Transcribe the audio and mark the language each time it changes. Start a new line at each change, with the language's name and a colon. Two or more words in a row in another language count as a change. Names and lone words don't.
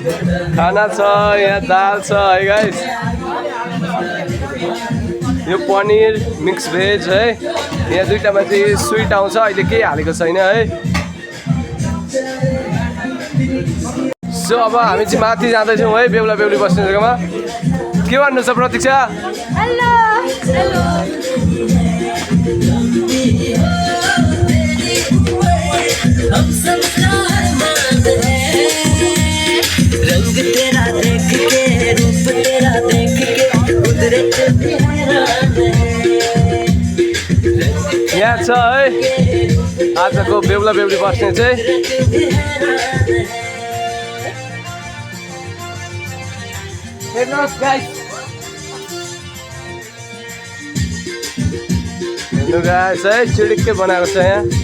Nepali: खाना छ, यहाँ दाल छ है गाइस। यो पनिर
English: mix veg
Nepali: है। यहाँ दुईटामा चाहिँ स्विट आउँछ, अहिले केही हालेको छैन है। सो अब हामी चाहिँ माथि जाँदैछौँ है, बेहुला बेहुली बस्ने जग्गामा। के भन्नु छ प्रतीक्षा?
English: Hello hello.
Hindi: रंग तेरा देख के, रूप तेरा देख के, कुदरत
Nepali: यहाँ छ है आजको बेहुला बेहुली बस्ने चाहिँ। हेर्नुहोस् गाइस, हेर्नु गाइस है चिडिक्कै बनाएको छ यहाँ।